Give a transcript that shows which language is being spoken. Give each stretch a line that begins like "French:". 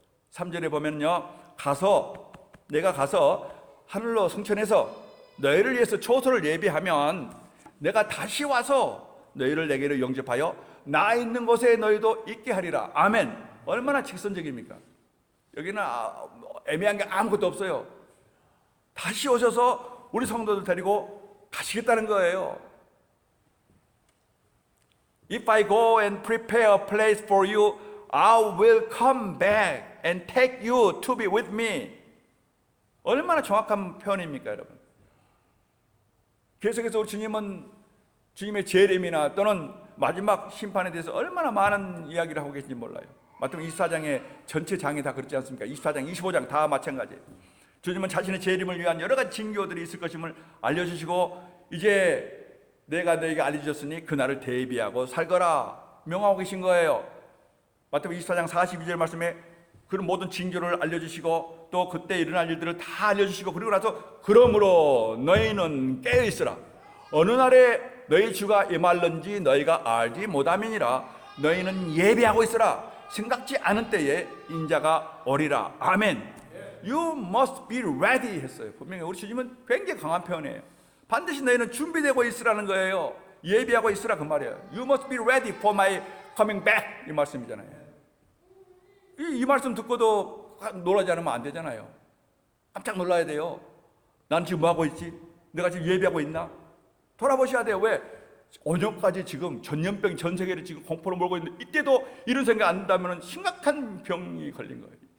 Korean: 3절에 보면요, 내가 가서 하늘로 승천해서 너희를 위해서 초소를 예비하면 내가 다시 와서 너희를 내게로 영접하여 나 있는 곳에 너희도 있게 하리라. 아멘. 얼마나 직선적입니까? 여기는 애매한 게 아무것도 없어요. 다시 오셔서 우리 성도들 데리고 가시겠다는 거예요.
English: If I go and prepare a place for you, I will come back and take you to be with me.
Korean: 얼마나 정확한 표현입니까, 여러분? 계속해서 우리 주님은 주님의 재림이나 또는 마지막 심판에 대해서 얼마나 많은 이야기를 하고 계신지 몰라요. 마태복음 24장의 전체 장이 다 그렇지 않습니까? 24장, 25장 다 마찬가지예요. 주님은 자신의 재림을 위한 여러 가지 징조들이 있을 것임을 알려주시고, 이제 내가 너에게 알려주셨으니 그날을 대비하고 살거라 명하고 계신 거예요. 마태복음 24장 42절 말씀에 그런 모든 징조를 알려주시고 또 그때 일어날 일들을 다 알려주시고, 그리고 나서 그러므로 너희는 깨어있으라. 어느 날에 너희 주가 임할는지 너희가 알지 못함이니라. 너희는 예비하고 있으라. 생각지 않은 때에 인자가 오리라. 아멘.
English: You must be ready
Korean: 했어요. 분명히 우리 주님은 굉장히 강한 표현이에요. 반드시 너희는 준비되고 있으라는 거예요. 예비하고 있으라 그 말이에요.
English: You must be ready for my coming back
Korean: 이 말씀이잖아요. 이 말씀 듣고도 놀라지 않으면 안 되잖아요. 깜짝 놀라야 돼요. 난 지금 뭐 하고 있지? 내가 지금 예비하고 있나? 돌아보셔야 돼요. 왜? 5년까지 지금 전염병 전 세계를 지금 공포로 몰고 있는데 이때도 이런 생각 안 한다면 심각한 병이 걸린 거예요.